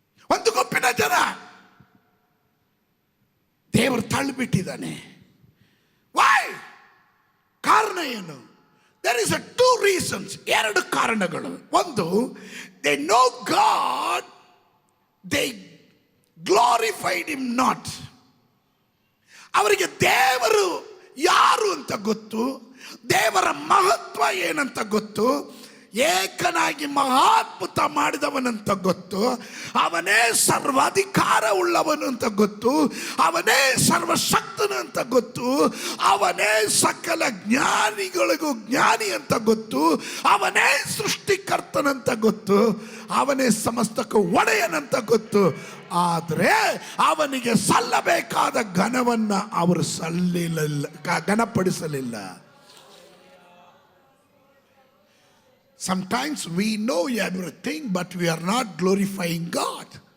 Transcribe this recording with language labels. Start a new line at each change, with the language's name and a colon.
Kannada: ಒಂದು ಗುಂಪಿನ ಜನ ದೇವರು ತಳ್ಳಿಬಿಟ್ಟಿದ್ದಾನೆ. ವೈ? ಕಾರಣ ಏನು?
English: there is 2 reasons,
Kannada: 2 ಕಾರಣಗಳು.
English: ಒಂದು, they know God, they glorified him not.
Kannada: ಅವರಿಗೆ ದೇವರು ಯಾರು ಅಂತ ಗೊತ್ತು, ದೇವರ ಮಹತ್ವ ಏನಂತ ಗೊತ್ತು, ಏಕನಾಗಿ ಮಹಾದ್ಭುತ ಮಾಡಿದವನಂತ ಗೊತ್ತು, ಅವನೇ ಸರ್ವಾಧಿಕಾರ ಉಳ್ಳವನು ಅಂತ ಗೊತ್ತು, ಅವನೇ ಸರ್ವಶಕ್ತನು ಅಂತ ಗೊತ್ತು, ಅವನೇ ಸಕಲ ಜ್ಞಾನಿಗಳಿಗೂ ಜ್ಞಾನಿ ಅಂತ ಗೊತ್ತು, ಅವನೇ ಸೃಷ್ಟಿಕರ್ತನಂತ ಗೊತ್ತು, ಅವನೇ ಸಮಸ್ತಕ್ಕೂ ಒಡೆಯನಂತ ಗೊತ್ತು. ಆದರೆ ಅವನಿಗೆ ಸಲ್ಲಬೇಕಾದ ಘನವನ್ನ ಅವರು ಘನಪಡಿಸಲಿಲ್ಲ.
English: Sometimes we know everything, but we are not glorifying God.